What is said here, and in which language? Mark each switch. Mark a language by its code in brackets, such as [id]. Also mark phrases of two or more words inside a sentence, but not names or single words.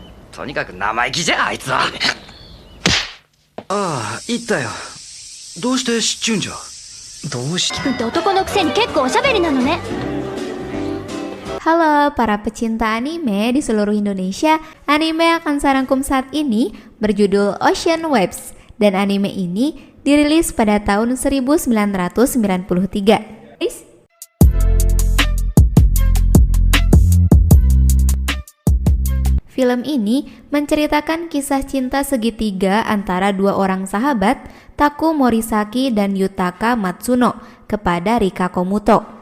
[ja] とにかく生意気じゃあいつは。ああ、言ったよ。どうして知っちゅうんじゃ。どうし君って男のくせに結構おしゃべりなのね。 [id] Halo para pecinta anime di seluruh Indonesia. Anime yang akan saya rangkum saat ini berjudul Ocean Waves, dan anime ini dirilis pada tahun 1993. Film ini menceritakan kisah cinta segitiga antara dua orang sahabat, Taku Morisaki dan Yutaka Matsuno, kepada Rika Komuto.